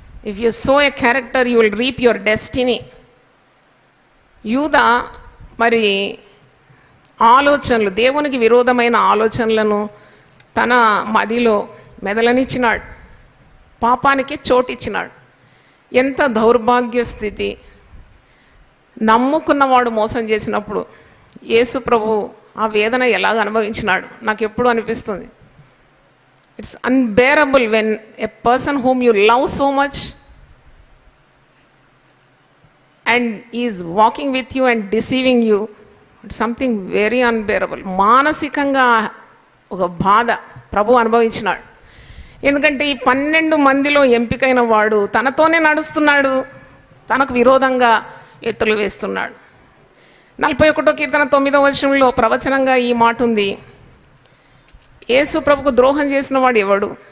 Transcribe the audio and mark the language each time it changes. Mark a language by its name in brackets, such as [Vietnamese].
[English] If you sow a character, you will reap your destiny. [Telugu] యూదా మరి ఆలోచనలు, దేవునికి విరోధమైన ఆలోచనలను తన మదిలో మెదలనిచ్చినాడు, పాపానికి చోటిచ్చినాడు. ఎంత దౌర్భాగ్య స్థితి! నమ్ముకున్నవాడు మోసం చేసినప్పుడు యేసు ప్రభు ఆ వేదన ఎలాగ అనుభవించినాడు నాకు ఎప్పుడు అనిపిస్తుంది. [English] It's unbearable when a person whom you love so much and is walking with you and deceiving you. It's something very unbearable. [Telugu] మానసికంగా ఒక బాధ ప్రభు అనుభవించినాడు. ఎందుకంటే ఈ 12 మందిలో ఎంపికైన వాడు తనతోనే నడుస్తున్నాడు, తనకు విరోధంగా ఎత్తులు వేస్తున్నాడు. 41వ కీర్తన 9వ వచనంలో ప్రవచనంగా ఈ మాట ఉంది, యేసు ప్రభుకు ద్రోహం చేసిన వాడు ఎవడు?